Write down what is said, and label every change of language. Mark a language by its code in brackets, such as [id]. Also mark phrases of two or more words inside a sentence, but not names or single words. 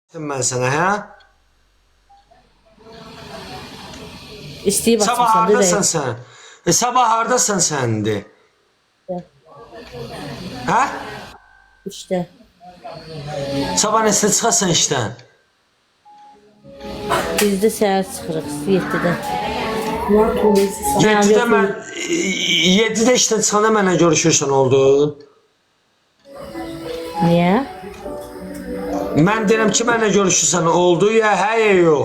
[tr] Ben sana ha? İsteyip Sabah açmışsan da hardasan sen? Sabah hardasan sen de? Ha? İşte. [az] Sabah neçədə çıxasan işdən? Biz də səhər çıxırıq 7-də. 7-də mən 7-də işdən çıxanda mənlə görüşürsən oldu. Niyə? Mən deyirəm ki, mənlə görüşürsən oldu ya, hə ya yox.